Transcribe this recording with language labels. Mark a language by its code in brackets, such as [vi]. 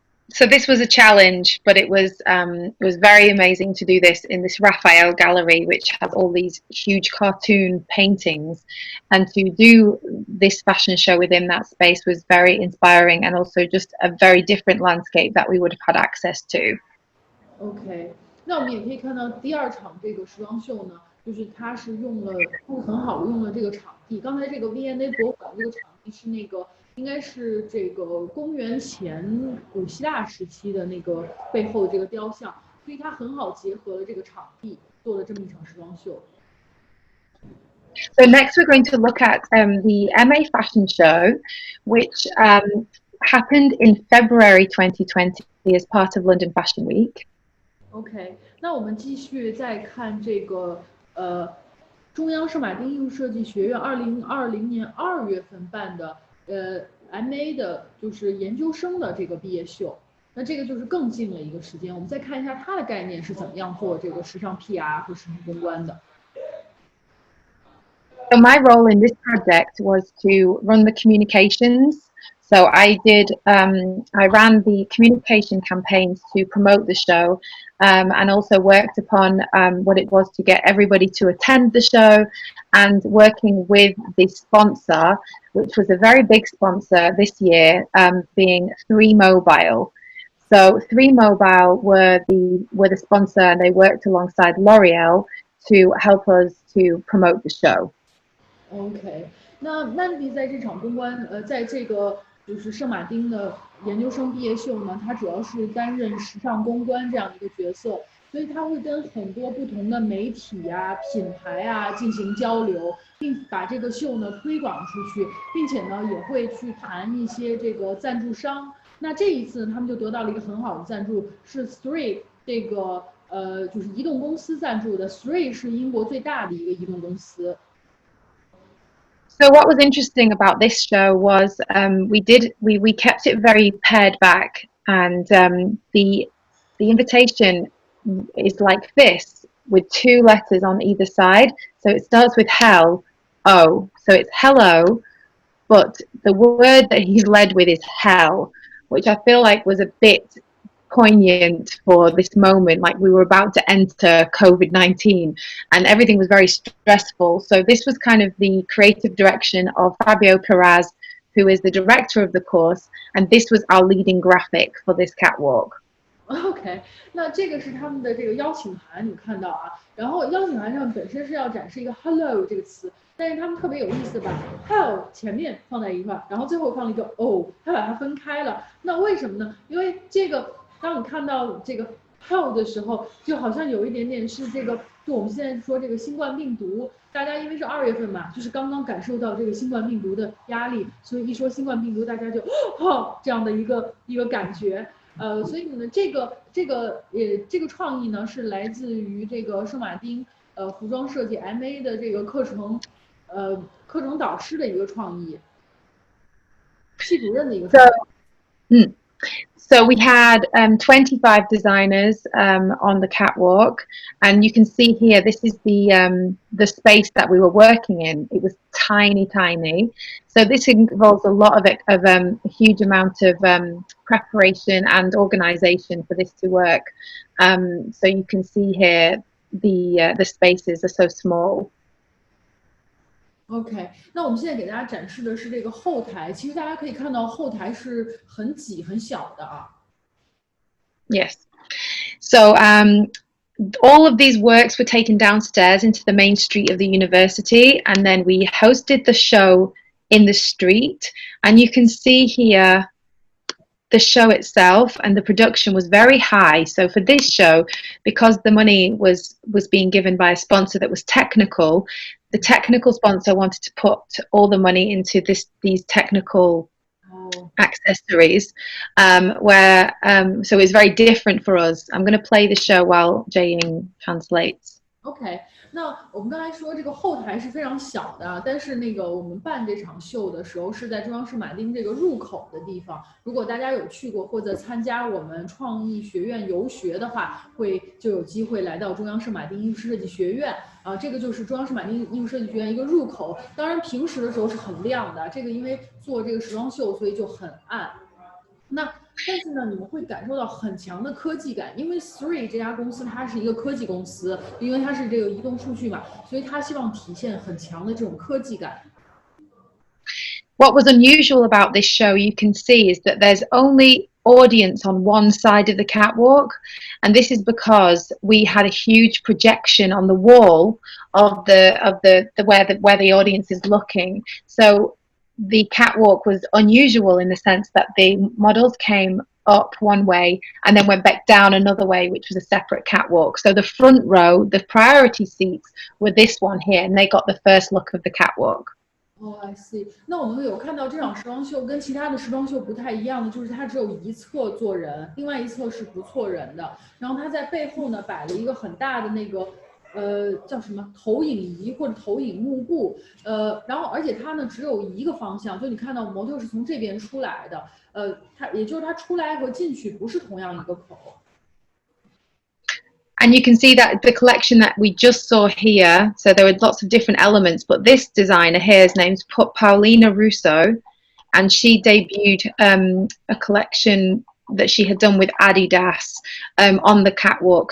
[en] So this was a challenge, but it was very amazing to do this in this Raphael gallery, which has all these huge cartoon paintings, and to do this fashion show within that space was very inspiring, and also just a very different landscape that we would have had access to. [zh] OK， 那我们也可以看到第二场这个时装秀呢，就是它是很好用了这个场地。刚才这个 V&A 博物馆这个场地是应该是这个公元前古希腊时期的那个背后的这个雕像，所以它很好结合了这个场地，做了这么一场时装秀。 [en] So next we're going to look at the MA fashion show, which happened in February 2020 as part of London Fashion Week. [zh] OK， 那我们继续再看这个中央圣马丁艺术设计学院2020年2月份办的MA 的就是研究生的这个毕业秀。那这个就是更近了一个时间。我们再看一下它的概念是怎么样做这个时尚 PR 和时尚公关的。 [en] So my role in this project was to run the communications. So I ran the communication campaigns to promote the show, and also worked upon what it was to get everybody to attend the show, and working with the sponsor, which was a very big sponsor this year, being 3Mobile. So 3Mobile were the sponsor, and they worked alongside L'Oreal to help us to promote the show. [zh] OK，那 Mandy 在这场公关，在这个就是圣马丁的研究生毕业秀呢，他主要是担任时尚公关这样一个角色，所以他会跟很多不同的媒体啊、品牌啊进行交流，并把这个秀呢推广出去，并且呢也会去谈一些这个赞助商。那这一次他们就得到了一个很好的赞助，是 Three 这个就是移动公司赞助的。 Three 是英国最大的一个移动公司。 [en] So what was interesting about this show was we kept it very pared back, and the invitation is like this with 2 letters on either side. So it starts with hell, O. So it's hello, but the word that he's led with is hell, which I feel like was a bit poignant for this moment. Like we were about to enter COVID-19 and everything was very stressful. So this was kind of the creative direction of Fabio Perez, who is the director of the course, and this was our leading graphic for this catwalk. [zh] OK，那这个是他们的这个邀请函，你看到啊，然后邀请函上本身是要展示一个 hello 这个词，但是他们特别有意思，把 hello 前面放在一块，然后最后放了一个 o， 他把它分开了。那为什么呢？因为这个当你看到这个 how 的时候，就好像有一点点是这个，就我们现在说这个新冠病毒，大家因为是2月份嘛，就是刚刚感受到这个新冠病毒的压力，所以一说新冠病毒，大家就这样的一个感觉。所以呢，这个创意呢是来自于这个圣马丁服装设计 MA 的这个课程导师的一个创意，系主任的一个创意。 [en] So we had 25 designers on the catwalk, and you can see here this is the space that we were working in. It was tiny. So this involves a lot of a huge amount of preparation and organisation for this to work. So you can see here the spaces are so small. [zh] OK， 那我们现在给大家展示的是这个后台，其实大家可以看到后台是很挤很小的啊。 [en] Yes. So all of these works were taken downstairs into the main street of the university, and then we hosted the show in the street. And you can see here the show itself, and the production was very high. So for this show, because the money was being given by a sponsor that was technical, the technical sponsor wanted to put all the money into these technical accessories, so it's very different for us. I'm going to play the show while JIAYING translates. [zh] OK， 那我们刚才说这个后台是非常小的，但是那个我们办这场秀的时候是在中央圣马丁这个入口的地方。如果大家有去过或者参加我们创意学院游学的话，就有机会来到中央圣马丁艺术设计学院啊。这个就是中央圣马丁艺术设计学院一个入口。当然平时的时候是很亮的，这个因为做这个时装秀，所以就很暗。但是呢，你们会感受到很强的科技感，因为 Three 这家公司它是一个科技公司，因为它是这个移动数据嘛，所以它希望体现很强的这种科技感。 [en] What was unusual about this show, you can see, is that there's only audience on one side of the catwalk, and this is because we had a huge projection on the wall of where the audience is looking. So the catwalk was unusual in the sense that the models came up one way and then went back down another way, which was a separate catwalk. So the front row, the priority seats, were this one here, and they got the first look of the catwalk. I see。 [zh] 那我们有看到这场时装秀跟其他的时装秀不太一样的，就是它只有一侧坐人，另外一侧是不坐人的。然后它在背后呢摆了一个很大的那个叫什么投影仪或者投影幕布，然后而且它呢只有一个方向，就你看到模特是从这边出来的，它也就是它出来和进去不是同样一个口。 [en] And you can see that the collection that we just saw here, so there were lots of different elements, but this designer here is named Paulina Russo, and she debuted a collection that she had done with Adidas on the catwalk.